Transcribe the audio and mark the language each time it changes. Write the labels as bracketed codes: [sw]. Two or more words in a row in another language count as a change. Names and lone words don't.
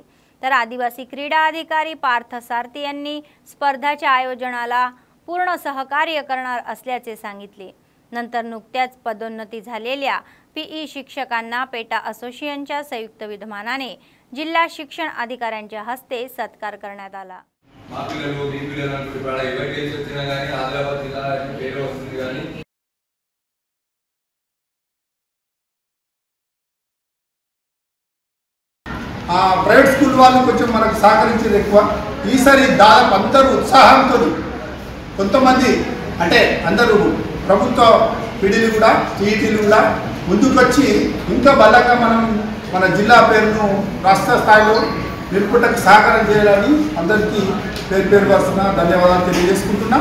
[mr] तर आदिवासी क्रीडा अधिकारी पार्थ सारथी यांनी स्पर्धाच्या आयोजनाला पूर्ण सहकार्य करणार असल्याचे सांगितले। नंतर नुकत्याच पदोन्नती झालेल्या PE शिक्षकांना पेटा असोसिएशनच्या संयुक्त विद्यमानाने जिल्हा शिक्षण अधिकाऱ्यांच्या हस्ते सत्कार करण्यात आला। [en] private school [te] వాళ్ళు కొంచెం మనకు సహకరించేది ఎక్కువ। ఈసారి దాదాపు అందరూ ఉత్సాహంతో కొంతమంది అంటే అందరూ ప్రభుత్వ పీడీలు కూడా టీఈటీలు కూడా ముందుకొచ్చి ఇంకా బలంగా మనం మన జిల్లా పేరును రాష్ట్ర స్థాయిలో నిలుపుటకు సహకారం చేయాలని అందరికీ పేరు పేరు వస్తున్న ధన్యవాదాలు తెలియజేసుకుంటున్నాం।